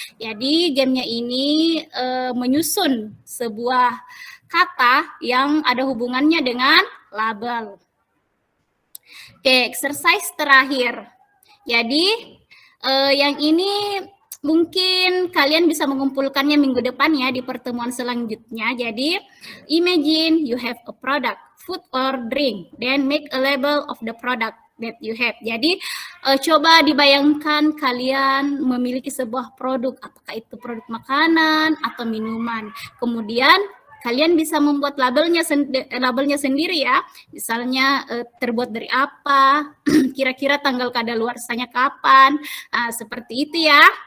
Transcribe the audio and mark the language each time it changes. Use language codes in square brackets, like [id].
[id] Jadi gamenya ini menyusun sebuah kata yang ada hubungannya dengan label. Oke, exercise terakhir. Jadi yang ini mungkin kalian bisa mengumpulkannya minggu depan ya di pertemuan selanjutnya. [en] Jadi, imagine you have a product, food or drink, then make a label of the product that you have. [id] Jadi, coba dibayangkan kalian memiliki sebuah produk, apakah itu produk makanan atau minuman. Kemudian, kalian bisa membuat labelnya sendiri ya. Misalnya terbuat dari apa, kira-kira tanggal kadaluarsanya kapan, seperti itu ya.